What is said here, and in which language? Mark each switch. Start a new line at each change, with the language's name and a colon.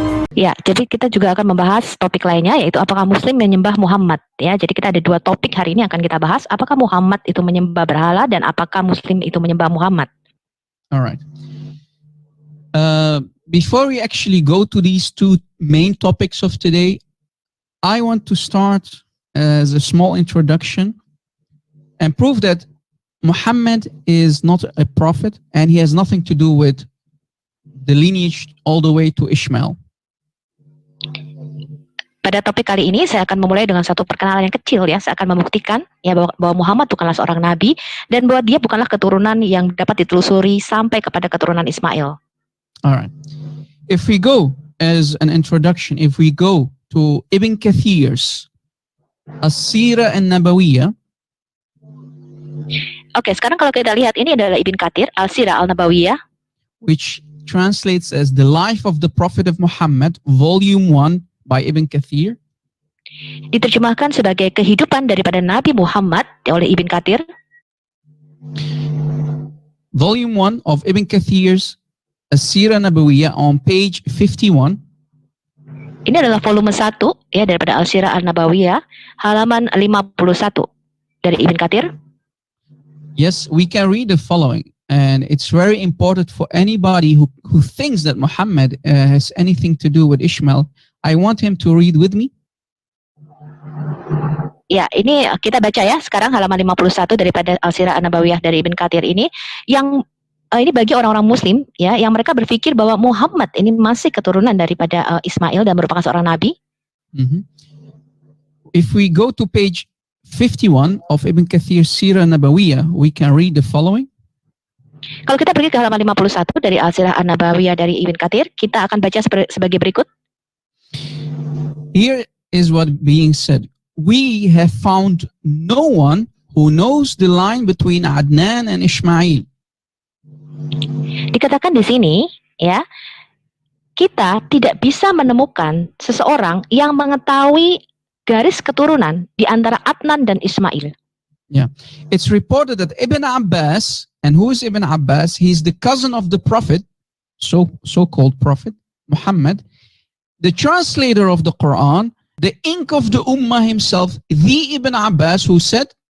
Indonesian: Ya, jadi kita juga akan membahas topik lainnya, yaitu apakah Muslim menyembah Muhammad. Ya, jadi kita ada 2 topik hari ini akan kita bahas. Apakah Muhammad itu menyembah berhala dan apakah Muslim itu menyembah Muhammad.
English: Alright. Before we actually go to these 2 main topics of today, I want to start as a small introduction and prove that Muhammad is not a prophet and he has nothing to do with the lineage all the way to Ishmael.
Indonesian: Pada topik kali ini saya akan memulai dengan satu perkenalan yang kecil ya. Saya akan membuktikan ya bahwa Muhammad bukanlah seorang nabi dan bahwa dia bukanlah keturunan yang dapat ditelusuri sampai kepada keturunan Ismail.
English: Alright. If we go as an introduction, if we go to Ibn Kathir's As-Sirah An-Nabawiyah.
Indonesian: Oke, sekarang kalau kita lihat ini adalah Ibn Kathir Al-Sirah Al-Nabawiyah,
English: which translates as The Life of the Prophet of Muhammad, Volume 1 by Ibn Kathir.
Indonesian: Diterjemahkan sebagai kehidupan daripada Nabi Muhammad oleh Ibn Kathir.
English: Volume 1 of Ibn Kathir's As-Sirah Nabawiyah on page 51.
Indonesian: Ini adalah volume 1 ya daripada Al-Sirah Al-Nabawiyah, halaman 51 dari Ibn Kathir.
English: Yes, we can read the following, and it's very important for anybody who thinks that Muhammad has anything to do with Ishmael. I want him to read with me.
Indonesian: Ya, ini kita baca ya sekarang halaman 51 daripada Al-Sirah An-Nabawiyah dari Ibn Kathir ini, yang ini bagi orang-orang Muslim ya yang mereka berpikir bahwa Muhammad ini masih keturunan daripada Ismail dan merupakan seorang nabi.
English: If we go to page 51 of Ibn Kathir's Sirah Nabawiyah, we can read the following.
Indonesian: Kalau kita pergi ke halaman 51 dari Al-Sirah An-Nabawiyah dari Ibn Kathir, kita akan baca sebagai berikut.
English: Here is what being said. We have found no one who knows the line between Adnan and Ishmael.
Indonesian: Dikatakan di sini, ya, kita tidak bisa menemukan seseorang yang mengetahui garis keturunan di antara Adnan dan Ismail.
English: Yeah, it's reported that Ibn Abbas, and who is Ibn Abbas? He's the cousin of the Prophet, so-called Prophet Muhammad, the translator of the Quran, the ink of the Ummah himself, the Ibn Abbas, who said.